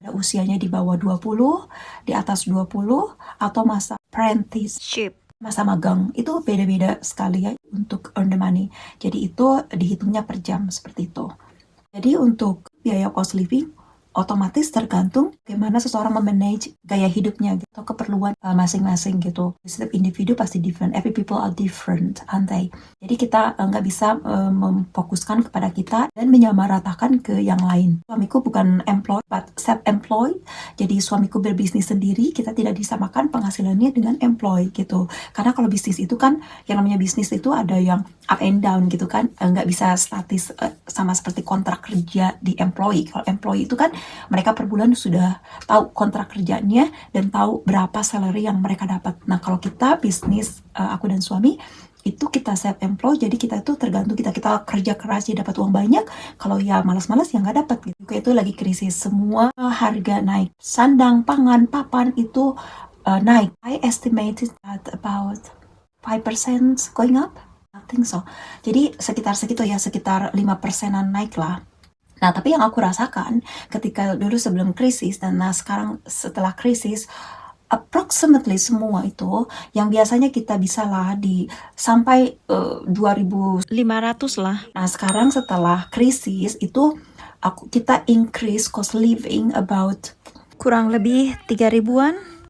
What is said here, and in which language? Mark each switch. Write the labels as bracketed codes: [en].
[id] Ada usianya di bawah 20, di atas 20, atau masa apprenticeship, masa magang, itu beda-beda sekali ya untuk [en] earn the money. [id] Jadi itu dihitungnya per jam seperti itu. Jadi untuk biaya cost living otomatis tergantung bagaimana seseorang memanage gaya hidupnya gitu, atau keperluan masing-masing gitu. Setiap individu pasti [en] different, every people are different, [id] antai. Jadi kita nggak bisa memfokuskan kepada kita dan menyamaratakan ke yang lain. Suamiku bukan employed, [en] but self-employed. [id] Jadi suamiku berbisnis sendiri, kita tidak disamakan penghasilannya dengan employed gitu. Karena kalau bisnis itu kan, yang namanya bisnis itu ada yang [en] up and down [id] gitu kan, nggak bisa statis sama seperti kontrak kerja di employee. Kalau employee itu kan mereka per bulan sudah tahu kontrak kerjanya dan tahu berapa salary yang mereka dapat. Nah, kalau kita bisnis, aku dan suami, itu kita self-employed, jadi kita itu tergantung kita kerja keras ya dapat uang banyak, kalau ya malas-malas ya nggak dapat gitu. Itu lagi krisis, semua harga naik, sandang, pangan, papan itu naik. [en] I estimated that about 5% going up. I think so. [id] Jadi sekitar segitu ya, sekitar 5%-an naik lah. Nah, tapi yang aku rasakan ketika dulu sebelum krisis dan sekarang setelah krisis, approximately semua itu yang biasanya kita bisa lah di sampai 2.500 lah. Nah, sekarang setelah krisis itu kita [en] increase cost living about [id] kurang lebih 3.000-an.